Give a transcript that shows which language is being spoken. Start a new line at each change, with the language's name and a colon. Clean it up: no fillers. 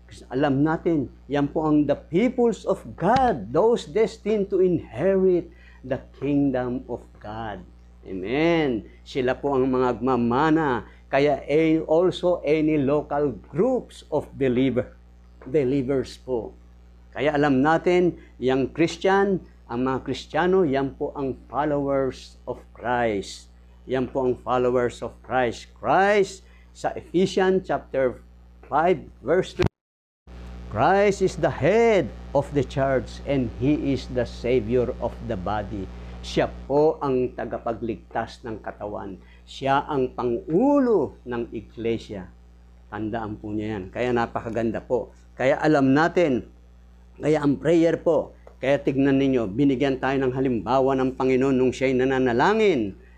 Filipino: Alam natin, yan po ang
English: the peoples of God, those destined to inherit the kingdom of God. Amen.
Filipino: Sila po ang mga agmamana. Kaya
English: also any local groups of believers
Filipino: po. Kaya alam natin, yung Christian, ang mga Kristiyano, yan po ang
English: followers of Christ.
Filipino: Yan po ang
English: followers of Christ. Christ, sa Ephesians chapter 5, verse 2, Christ is the head of the church and He is the Savior of the body.
Filipino: Siya po ang tagapagligtas ng katawan. Siya ang pangulo ng iglesia. Tandaan po niya yan. Kaya napakaganda po. Kaya alam natin, kaya ang prayer po, kaya tignan ninyo, binigyan tayo ng halimbawa ng Panginoon nung siya'y nananalangin.